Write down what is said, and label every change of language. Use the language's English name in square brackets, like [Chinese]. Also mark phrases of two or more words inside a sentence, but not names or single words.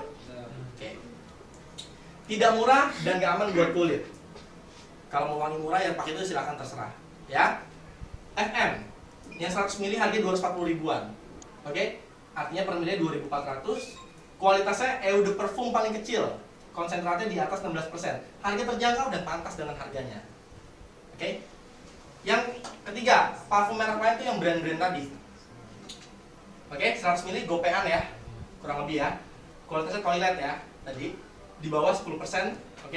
[Indonesian] Oke. Tidak murah dan gak aman buat kulit. Kalau mau wangi murah ya pakai itu silahkan terserah. Ya. FM yang 100 ml harga 240 ribuan. Oke. Artinya per ml 2.400. Kualitasnya [French] eau de parfum [Indonesian] paling kecil. Konsentratnya di atas 16%. Harga terjangkau dan pantas dengan harganya. Oke. Yang ketiga, parfum merek lain itu yang brand-brand tadi. Oke, 100 ml gopean ya. Kurang lebih ya. Kualitasnya toilet ya. Tadi di bawah 10%, oke.